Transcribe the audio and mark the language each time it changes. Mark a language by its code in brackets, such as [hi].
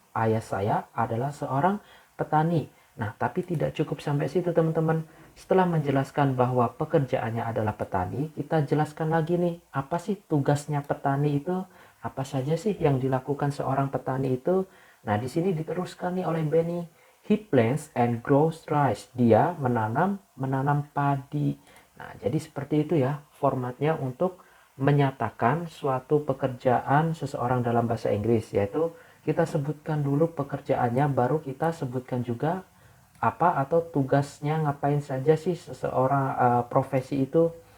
[id] Ayah saya adalah seorang petani. Nah, tapi tidak cukup sampai situ teman-teman. Setelah menjelaskan bahwa pekerjaannya adalah petani, kita jelaskan lagi nih, apa sih tugasnya petani itu? Apa saja sih yang dilakukan seorang petani itu? Nah, di sini diteruskan nih oleh Benny. [en] He plants and grows rice. [id] Dia menanam padi. Nah, jadi seperti itu ya formatnya untuk menyatakan suatu pekerjaan seseorang dalam bahasa Inggris, yaitu kita sebutkan dulu pekerjaannya, baru kita sebutkan juga apa atau tugasnya ngapain saja sih seseorang profesi itu.